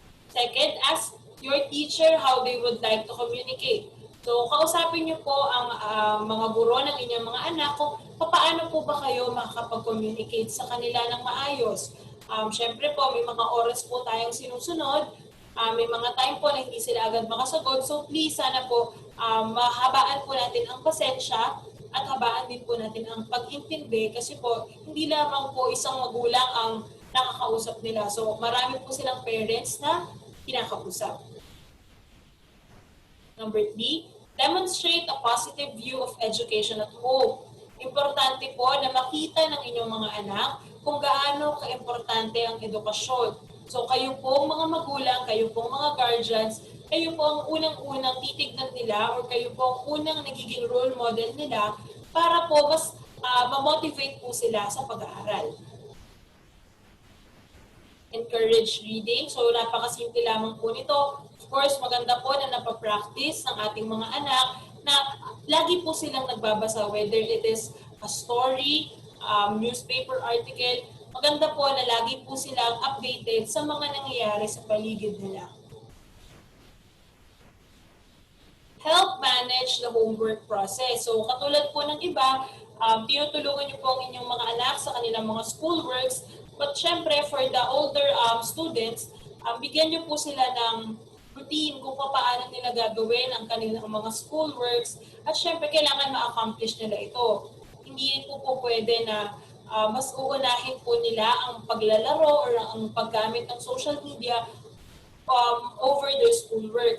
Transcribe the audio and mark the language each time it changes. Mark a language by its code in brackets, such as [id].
[en] Second, ask your teacher how they would like to communicate. [tl] So, kausapin niyo po ang mga guro ng inyong mga anak kung paano po ba kayo makakapag-communicate sa kanila ng maayos. Siyempre po, may mga oras po tayong sinusunod. May mga time po na hindi sila agad makasagot. So, please, sana po, mahabaan po natin ang pasensya at habaan din po natin ang pag-intindi kasi po, hindi lamang po isang magulang ang nakakausap nila. So, marami po silang parents na kinakausap. [en] Number 3, demonstrate a positive view of education at home. [tl] Importante po na makita ng inyong mga anak kung gaano ka-importante ang edukasyon. So kayo pong mga magulang, kayo pong mga guardians, kayo po ang unang-unang titignan nila or kayo po ang unang nagiging role model nila para po mas ma-motivate po sila sa pag-aaral. [en] Encourage reading. [tl] So napakasimple lamang po nito. Of course, maganda po na napapractice ng ating mga anak na lagi po silang nagbabasa, [en] whether it is a story, newspaper article. [tl] Maganda po na lagi po silang updated sa mga nangyayari sa paligid nila. [en] Help manage the homework process. [tl] So katulad po ng iba, tinutulungan niyo po ang inyong mga anak sa kanilang mga schoolworks. But syempre, [en] for the older students, [tl] bigyan niyo po sila ng routine kung paano nila gagawin ang kanilang mga schoolworks. At syempre, kailangan ma-accomplish nila ito. Hindi po pwede na mas uunahin po nila ang paglalaro or ang paggamit ng social media [en] over their schoolwork.